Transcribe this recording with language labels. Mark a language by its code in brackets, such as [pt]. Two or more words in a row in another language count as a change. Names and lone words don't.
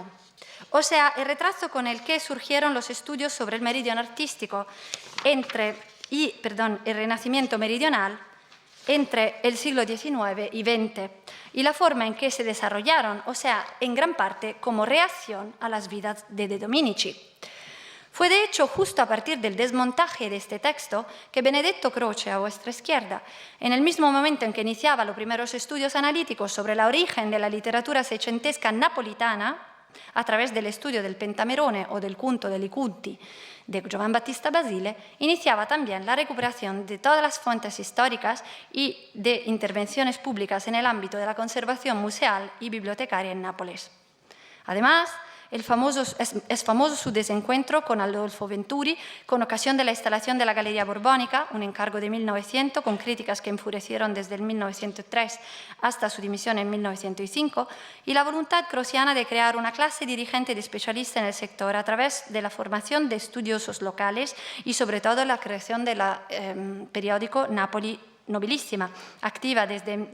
[es] O sea, el retraso con el que surgieron los estudios sobre el meridiano artístico el Renacimiento meridional entre el siglo XIX y XX y la forma en que se desarrollaron, o sea, en gran parte como reacción a las vidas de De Dominici. Fue de hecho justo a partir del desmontaje de este texto que Benedetto Croce, a vuestra izquierda, en el mismo momento en que iniciaba los primeros estudios analíticos sobre el origen de la literatura seicentesca napolitana, a través del estudio del Pentamerone o del Cunto dei Cunti de Giovan Battista Basile, iniciaba también la recuperación de todas las fuentes históricas y de intervenciones públicas en el ámbito de la conservación museal y bibliotecaria en Nápoles. Además, es famoso su desencuentro con Adolfo Venturi con ocasión de la instalación de la Galería Borbónica, un encargo de 1900 con críticas que enfurecieron desde el 1903 hasta su dimisión en 1905, y la voluntad crociana de crear una clase dirigente de especialistas en el sector a través de la formación de estudiosos locales y sobre todo la creación del periódico Napoli Nobilísima, activa desde